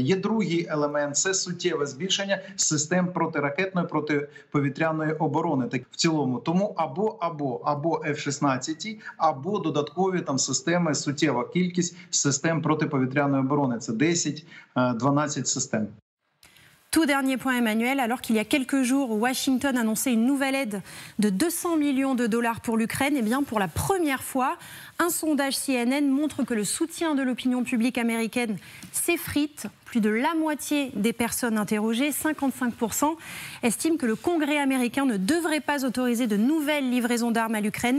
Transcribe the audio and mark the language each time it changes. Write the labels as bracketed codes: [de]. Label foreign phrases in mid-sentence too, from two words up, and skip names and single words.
[uk] Є другий елемент – це суттєве збільшення систем протиракетної, протиповітряної оборони. Так, в цілому. Тому або F-16, або додаткові там системи, суттєва кількість систем протиповітряної оборони. Це 10-12 систем. [fr] Tout dernier point, Emmanuel, alors qu'il y a quelques jours, Washington annonçait une nouvelle aide de 200 millions de dollars pour l'Ukraine, et bien pour la première fois, un sondage CNN montre que le soutien de l'opinion publique américaine s'effrite. Plus de la moitié des personnes interrogées, 55%, estiment que le Congrès américain ne devrait pas autoriser de nouvelles livraisons d'armes à l'Ukraine.